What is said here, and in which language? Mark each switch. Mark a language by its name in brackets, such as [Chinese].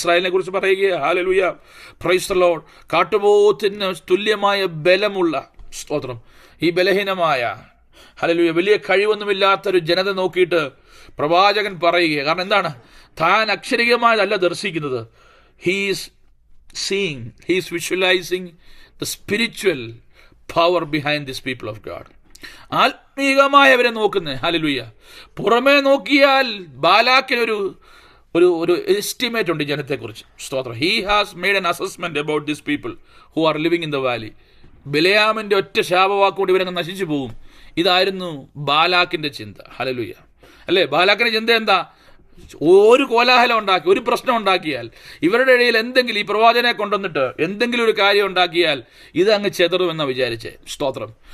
[Malayalam] ഇസ്രായേലിനെ കുറിച്ച് പറയുക, ഹല്ലേലൂയ, [English] praise the lord, [Malayalam] കാട്ടുപോത്തിന് തുല്യമായ ബലമുള്ള, സ്തോത്രം, ഈ ബലഹീനമായ, ഹല്ലേലൂയ, വലിയ കഴിവൊന്നുമില്ലാത്തൊരു ജനത നോക്കിയിട്ട് പ്രവാചകൻ പറയുക. കാരണം എന്താണ്? താൻ അക്ഷരികമായതല്ല ദർശിക്കുന്നത്. [English] He's seeing, he is visualizing the spiritual power behind these people of God. [Malayalam] ആത്മീകമായവരെ നോക്കുന്നത്. ഹല്ലേലൂയ. പുറമേ നോക്കിയാൽ ബാലാക്കിനൊരു ഒരു എസ്റ്റിമേറ്റ് ഉണ്ട് ജനത്തെക്കുറിച്ച്. സ്തോത്രം. [English] He has made an assessment about these people who are living in the valley. [Malayalam] ബിലയാമിന്റെ ഒറ്റ ശാപവാക്കുകൊണ്ട് ഇവരങ്ങ് നശിച്ചു പോകും. ഇതായിരുന്നു ബാലാക്കിന്റെ ചിന്ത. ഹല്ലേലൂയ. അല്ലേ? ബാലാക്കിന്റെ ചിന്ത എന്താ? ഒരു കോലാഹലം ഉണ്ടാക്കി, ഒരു പ്രശ്നം ഉണ്ടാക്കിയാൽ, ഇവരുടെ ഇടയിൽ എന്തെങ്കിലും, ഈ പ്രവാചകനെ കൊണ്ടുവന്നിട്ട് എന്തെങ്കിലും ഒരു കാര്യം ഉണ്ടാക്കിയാൽ ഇത് അങ്ങ് ചെതറുമെന്നാണ് വിചാരിച്ചേ. സ്തോത്രം.